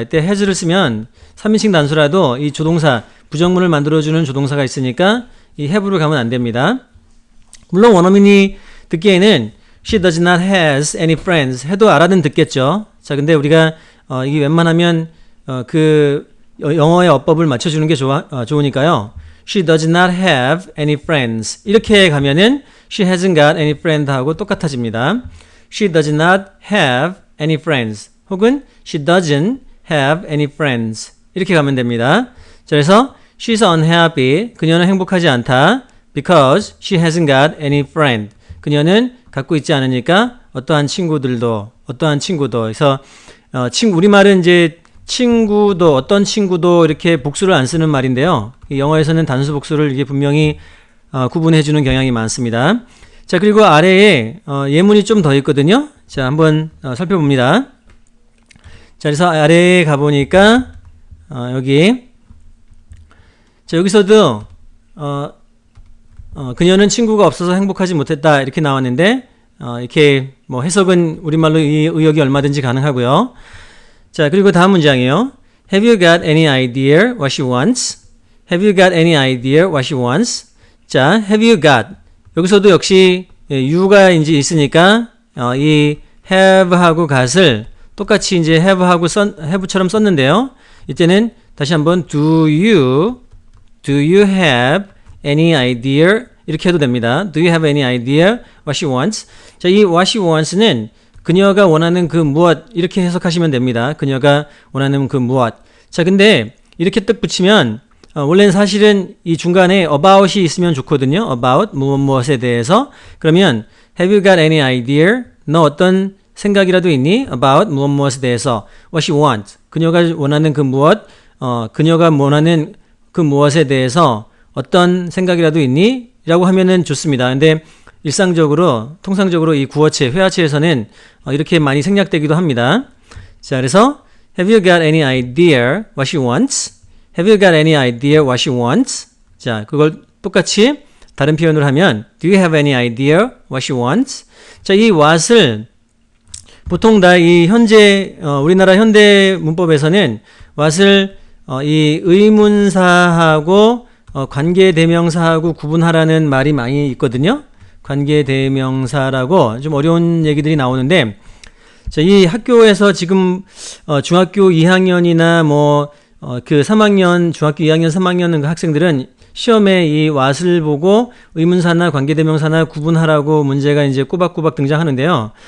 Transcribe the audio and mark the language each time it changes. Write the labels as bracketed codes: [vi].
[ko] 이때 has를 쓰면 3인칭 단수라도 이 조동사, 부정문을 만들어주는 조동사가 있으니까 이 have로 가면 안 됩니다. 물론 원어민이 듣기에는 [en] she does not has any friends [ko] 해도 알아는 듣겠죠. 자, 근데 우리가 이게 웬만하면 그 영어의 어법을 맞춰주는 게 좋으니까요. [en] She does not have any friends [ko] 이렇게 가면은 [en] she hasn't got any friend [ko] 하고 똑같아집니다. [en] She does not have any friends 혹은 she doesn't have any friends [ko] 이렇게 가면 됩니다. 자, 그래서 [en] she's unhappy [ko] 그녀는 행복하지 않다 [en] because she hasn't got any friend [ko] 그녀는 갖고 있지 않으니까 어떠한 친구도 그래서 우리말은 이제 친구도 어떤 친구도 이렇게 복수를 안 쓰는 말인데요. 영어에서는 단수 복수를 이게 분명히 구분해 주는 경향이 많습니다. 자, 그리고 아래에 예문이 좀 더 있거든요. 자, 한번 살펴봅니다. 자, 그래서 아래에 가보니까 여기 자, 여기서도 그녀는 친구가 없어서 행복하지 못했다 이렇게 나왔는데 이렇게 뭐 해석은 우리말로 이 의역이 얼마든지 가능하고요. 자, 그리고 다음 문장이에요. [en] Have you got any idea what she wants? Have you got any idea what she wants? [ko] 자, [en] have you got [ko] 여기서도 역시 you가 이제 있으니까 이 have하고 got을 똑같이 이제 have처럼 썼는데요. 이때는 다시 한번 [en] do you have any idea [ko] 이렇게 해도 됩니다. [en] Do you have any idea what she wants? [ko] 자, 이 [en] what she wants [ko] 는 그녀가 원하는 그 무엇 이렇게 해석하시면 됩니다. 그녀가 원하는 그 무엇. 자, 근데 이렇게 딱 붙이면 원래는 사실은 이 중간에 about이 있으면 좋거든요. about 무엇에 대해서. 그러면 [en] have you got any idea? [ko] 너 어떤 생각이라도 있니? about 무엇에 대해서. [en] what she wants. [ko] 그녀가 원하는 그 무엇, 그녀가 원하는 그 무엇에 대해서 어떤 생각이라도 있니? 라고 하면은 좋습니다. 근데 통상적으로 이 구어체, 회화체에서는 이렇게 많이 생략되기도 합니다. 자, 그래서 [en] have you got any idea what she wants? Have you got any idea what she wants? [ko] 자, 그걸 똑같이 다른 표현으로 하면 [en] do you have any idea what she wants? [ko] 자, 이 what을 보통 다 이 우리나라 현대 문법에서는 what을 이 의문사하고 관계대명사하고 구분하라는 말이 많이 있거든요. 관계대명사라고 좀 어려운 얘기들이 나오는데, 자, 이 학교에서 지금 중학교 2학년이나 그 3학년, 중학교 2학년, 3학년 학생들은 시험에 이 what을 보고 의문사나 관계대명사나 구분하라고 문제가 이제 꼬박꼬박 등장하는데요.